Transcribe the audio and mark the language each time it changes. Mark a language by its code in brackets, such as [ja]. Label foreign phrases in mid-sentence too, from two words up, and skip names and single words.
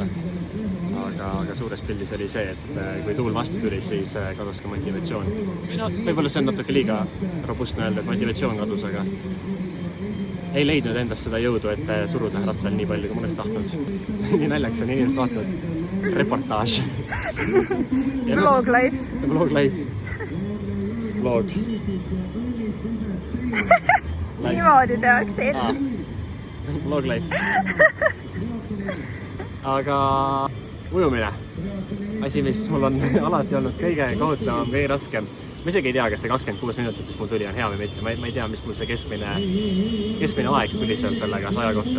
[et] Aga suures pildis oli see, et kui tuul vastu tuli, siis kadus ka motivatsioon. Võib-olla see on natuke liiga robustne öelda, et motivatsioon kadus, aga ei leidnud endast seda jõudu, et suruda rattal nii palju, kui ma oleks tahtnud. Nii naljaks on, inimesed vaatavad. Reportaaž. [en] Vlog life. Vlog life. Vlog. [et] Niimoodi tehakse enne. [en] Vlog life. [et] Aga ujumine. Asi, mis mul on alati olnud kõige kohutavam, kõige raskem. ma isegi ei tea, kas see 26 minutit, mis mul tuli, on hea või mitte. Ma ei tea, mis mul see keskmine aeg tuli seal sellega 100 kohta.